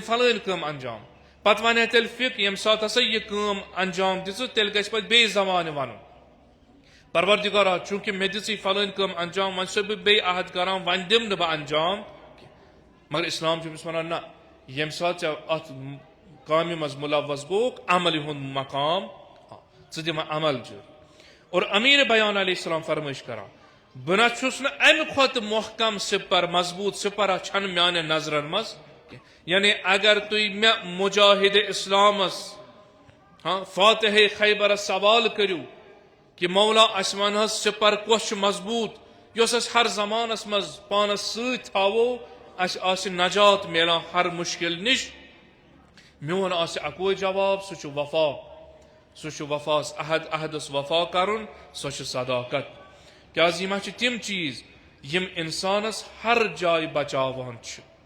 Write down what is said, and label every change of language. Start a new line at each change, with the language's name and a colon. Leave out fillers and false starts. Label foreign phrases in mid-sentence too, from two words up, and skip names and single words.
Kashmiri: فلٲنۍ کٲم انجام پتہٕ ونہِ تیٚلہِ فقہ ییٚمہِ ساتہٕ ہسا یہِ کٲم انجام دِژٕ تیٚلہِ گژھِ پتہٕ بیٚیہِ زمانہِ ونُن پروردگارا چونکہ مے دژی فلٲنۍ کٲم انجام وۄنۍ چھُسے بہٕ بیٚیہِ عہد کران وۄنۍ دِمہٕ نہٕ بہٕ انجام مگر اسلام چھُ أمِس ونان نہ ییٚمہِ ساتہٕ ژےٚ اتھ کامہِ منٛز مُلوث گوٚوُکھ عملہِ ہُنٛد مقام ژٕ دِ وۄنۍ عمل جٲری اور امیر بیان
Arabic: علیہ السلام
Kashmiri: فرمٲیش کران بہٕ نہ چھُس نہٕ امہِ کھۄتہٕ محکم سپر مضبوٗط سپرا چھنہٕ میانٮ۪ن نظرن منٛز یعنی اگر تُہۍ مےٚ مجاہد اسلامس فاتح خیبرس سوال کٔرِو کہ مولا اسہِ ون حظ سپر کۄس چھُ مضبوٗط یۄس أسۍ ہر زمانس منٛز پانس سۭتۍ تھاوو اسہِ آسہِ نجات میلان ہر مُشکل نِش میون آسہِ اکوے جواب سُہ چھُ وفا سُہ چھُ وفاس عہدس وفا کرُن سۄ چھِ صداقت کیازِ یِم چھِ تِم چیٖز یِم انسانس ہر جایہِ بچاوان چھِ